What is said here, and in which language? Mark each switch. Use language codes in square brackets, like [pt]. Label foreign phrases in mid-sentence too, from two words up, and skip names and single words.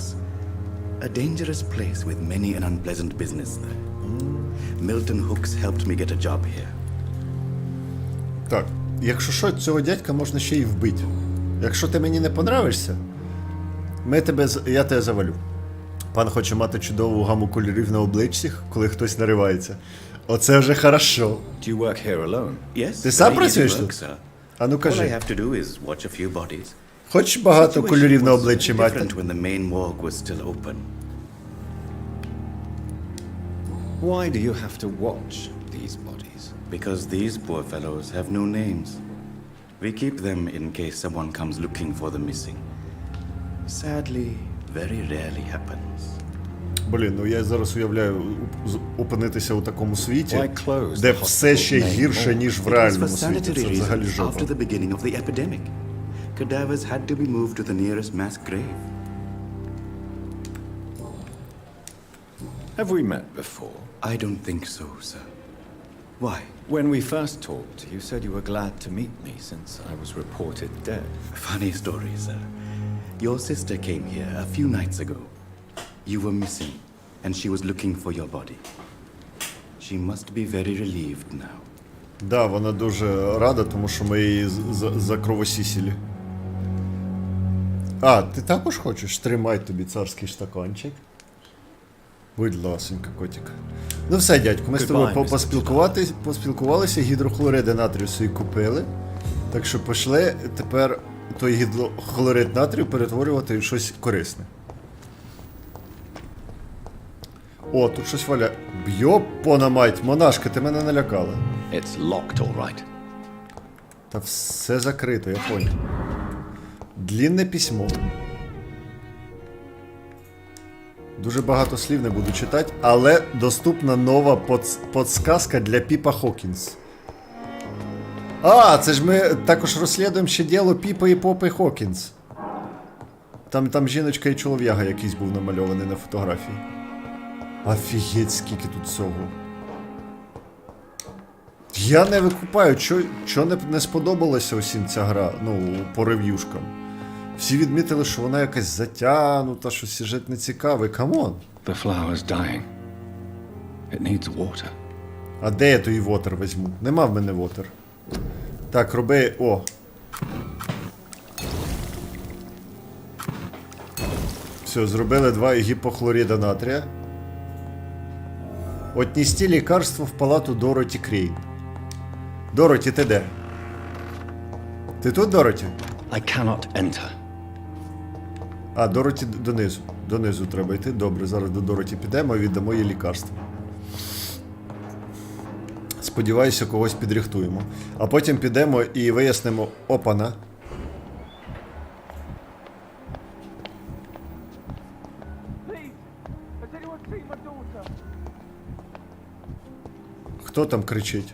[en] A dangerous place with many an unpleasant business there. Milton Hooks helped me get a job here. [uk] Так, якщо що, цього дядька можна ще й вбити. Якщо ти мені не понравишся, я тебе завалю. Пан хоче мати чудову гаму кольорів на обличчі, коли хтось наривається. Оце вже хорошо. [en] Do you work here alone? Yes, [uk] Ти сам [en] very easy [uk] працюєш [en] work, [uk] тут? [en] sir. [uk] А ну [en] All I [uk] кажи, [en] have to do is watch a few bodies. [uk] хочеш багато [en] Situation [uk] кольорів на [en] was [uk] обличчі мати? [en] different when the main morgue was still open. Why do you have to watch these bodies? Because these poor fellows have no names. We keep them in case someone comes looking for the missing. Sadly, very rarely happens. [uk] Блін, ну я зараз уявляю опинитися у такому світі, [en] Why close [uk] де [en] the [uk] все ще [en] hospital [uk] гірше, ніж в [en] It was for [uk] реальному світі. [en] sanitary [uk] Це взагалі [en] reasons [uk] жопа. [en] after the beginning of the epidemic. Cadavers had to be moved to the nearest mass grave. Have we met before? I don't think so, sir. Why? When we first talked, you said you were glad to meet me since I was reported dead. Funny story, sir. Your sister came here a few nights ago. You were missing, and she was looking for your body. She must be very relieved now. [uk] Да, вона дуже рада, тому що ми її закровосісили. А, ти також хочеш? Тримай тобі царський штакончик. Будь ласенька, котик. Ну все, дядьку, ми з тобою [en] Goodbye, Mr. [uk] поспілкувалися, гідрохлориди натрію собі купили. Так що пішли тепер той гідрохлорид натрію перетворювати в щось корисне. О, тут щось валяє. Б'єпона мать, монашка, ти мене налякала. [en] It's locked, all right. [uk] Та все закрито, [ru] я понял. [uk] Длінне письмо. Дуже багато слів не буду читати, але доступна нова подсказка для Піпа Хокінс. А, це ж ми також розслідуємо ще діло Піпа і Попи Хокінс. Там жіночка і чолов'яга якийсь був намальований на фотографії. Офігеть, скільки тут всього. Я не викупаю, що не сподобалося усім ця гра, ну, по рев'юшкам. Всі відмітили, що вона якась затягнута, що сюжет не цікавий. Камон. [en] The flower's dying. It needs water. [uk] А де я той вотер візьму? Нема в мене вотер. Так, роби... О. Все, зробили 2 гіпохлоріда натрія. Отнести лікарство в палату Дороті Крейн. Дороті, ти де? Ти тут, Дороті? [en] I cannot enter. [uk] А, Дороті донизу. Донизу треба йти. Добре, зараз до Дороті підемо і віддамо їй лікарство. Сподіваюся, когось підрихтуємо. А потім підемо і вияснимо... Опана. Хто там кричить?